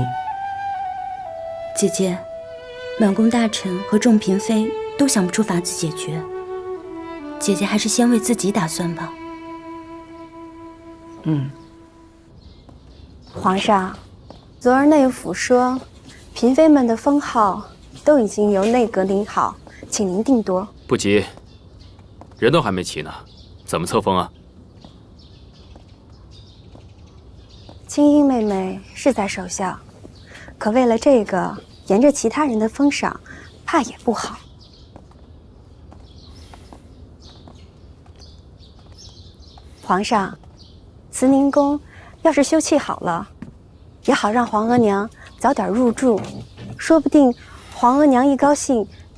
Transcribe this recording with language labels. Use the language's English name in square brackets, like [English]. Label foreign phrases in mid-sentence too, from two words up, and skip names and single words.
[Chinese] 姐姐，滿宮大臣和眾嬪妃都想不出法子解決，姐姐還是先為自己打算吧。皇上，昨兒內府說，嬪妃們的封號都已經由內閣擬好，請您定奪。不急，人都還沒齊呢，怎麼冊封啊？青音妹妹是在守孝，可為了這個，沿着其他人的封賞，怕也不好。皇上，慈寧宮要是修葺好了，也好讓皇額娘早點入住，說不定皇額娘一高興，